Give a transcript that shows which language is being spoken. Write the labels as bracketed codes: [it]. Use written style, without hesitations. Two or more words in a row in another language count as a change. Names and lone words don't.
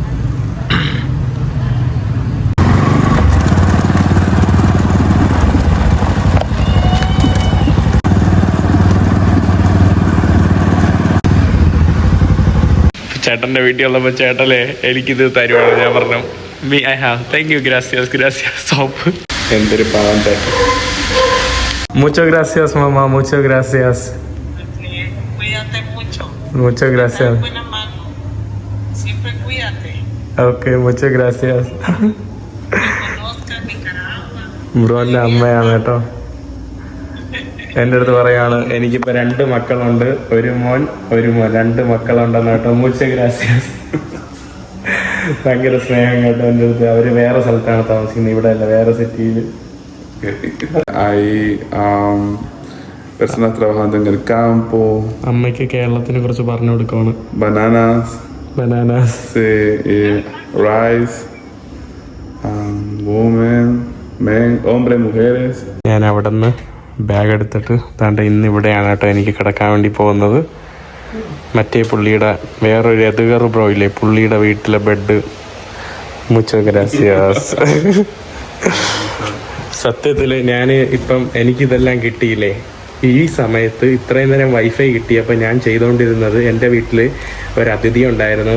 [ml] ചേട്ടൻ്റെ വീട്ടിൽ ഉള്ളപ്പോൾ ചേട്ടല്ലേ എനിക്കിത് തരുവാണ്. ഞാൻ പറഞ്ഞു [en] me I have, thank you, [ml] ഗ്രാസിയാസ് സോപ്പ്. എന്തൊരു പാവം ചേട്ടൻ. [es] mucho gracias mamá, mucho gracias. Muchas gracias. Okay, muchas gracias. [ml] ബ്രോന്റെ അമ്മയാണ് കേട്ടോ. എൻ്റെ അടുത്ത് പറയാണ് എനിക്കിപ്പോൾ 2 മക്കളുണ്ട്, ഒരു മോൻ 2 മക്കളുണ്ടെന്ന് കേട്ടോ. [es] muchas gracias. [ml] ഭയങ്കര സ്നേഹം കേട്ടോ എൻ്റെ അടുത്ത്. അവർ വേറെ സ്ഥലത്താണ് താമസിക്കുന്നത്, ഇവിടെ അല്ല, വേറെ സിറ്റിയിൽ. [es] Personas trabajando en el campo. [ml] അമ്മയ്ക്ക് കേരളത്തിനെ കുറിച്ച് പറഞ്ഞു കൊടുക്കുകയാണ്. [en] Bananas. Rice. Women, men, [es] hombres, mujeres. [ml] ഞാൻ അവിടെ നിന്ന് ബാഗ് എടുത്തിട്ട് താണ്ട് ഇന്ന് ഇവിടെയാണ് കേട്ടോ എനിക്ക് കിടക്കാൻ വേണ്ടി പോകുന്നത്. മറ്റേ പുള്ളിയുടെ വേറൊരു എതുകർ ബ്രോ ഇല്ലേ, പുള്ളിയുടെ വീട്ടിലെ ബെഡ്. [es] mucho gracias. [ml] സത്യത്തിൽ ഞാൻ ഇപ്പം എനിക്കിതെല്ലാം കിട്ടിയില്ലേ, ഈ സമയത്ത് ഇത്രയും നേരം വൈഫൈ കിട്ടിയപ്പോൾ ഞാൻ ചെയ്തുകൊണ്ടിരുന്നത്, എൻ്റെ വീട്ടിൽ ഒരു അതിഥി ഉണ്ടായിരുന്നു.